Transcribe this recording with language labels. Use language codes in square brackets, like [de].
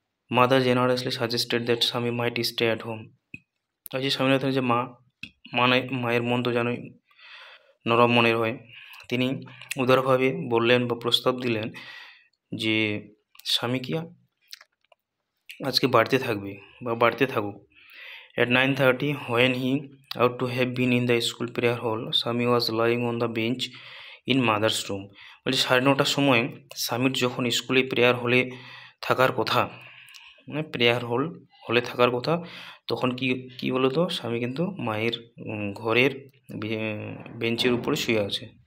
[en] mother generously suggested that Swami might stay at home, [bn] আর যে স্বামীনাথনের যে মায়ের মন তো জানোই নরম মনের হয়, তিনি উদারভাবে বললেন বা প্রস্তাব দিলেন যে স্বামী কি আজকে বাড়িতে থাকবে বা বাড়িতে থাকুক। [en] At 9:30, when he ought to have been in the school prayer hall, Sami was lying on the bench in mother's room. [bn] বলছে 9:30টার সময় স্বামীর যখন স্কুলে প্রেয়ার হলে থাকার কথা, মানে প্রেয়ার হলে থাকার কথা, তখন কি বলতো, স্বামী কিন্তু মায়ের ঘরের বেঞ্চের উপরে শুয়ে আছে।